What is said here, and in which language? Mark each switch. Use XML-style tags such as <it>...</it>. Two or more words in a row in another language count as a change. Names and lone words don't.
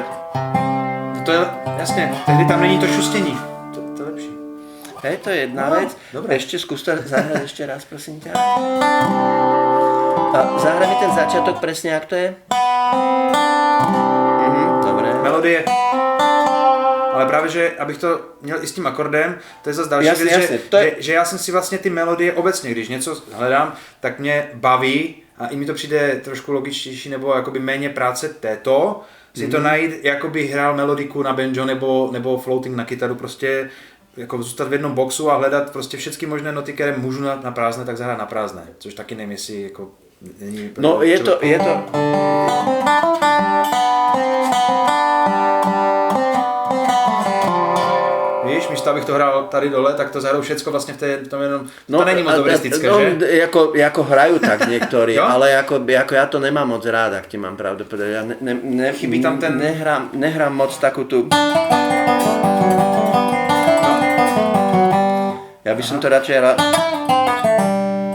<cs>To je, jasne, tehdy tam není to šustění. To je lepší.</cs> <sk>Hej, to je jedna vec. Dobre. Ešte skús to zahrať ešte raz, prosím ťa. A zahraj mi ten začiatok presne, jak to je. Dobre.</sk> <cs>Melodie. Ale právě, že abych to měl i s tím akordem, to je zase další věc, že já jsem si vlastně ty melodie obecně, když něco hledám, tak mě baví a i mi to přijde trošku logičtější nebo jakoby méně práce této, si to najít, jako by hrál melodiku na banjo nebo floating na kytaru, prostě jako zůstat v jednom boxu a hledat prostě všechny možné noty, které můžu na prázdné, tak zahrát na prázdné, což taky nevím, jestli jako není... No je to... Víš, místo abych to hrál tady dole, tak to zahraju všecko vlastně v tom jenom... To není moc dobrestické, že?</cs> <sk>Jako hrajú tak niektorí, ale ako ja to nemám moc rád, ak ti mám pravdu povedať. Ja</sk> <cs>chybí tam ten...</cs> <sk>nehrám moc takú tú... Ja by som to radšej rád...</sk>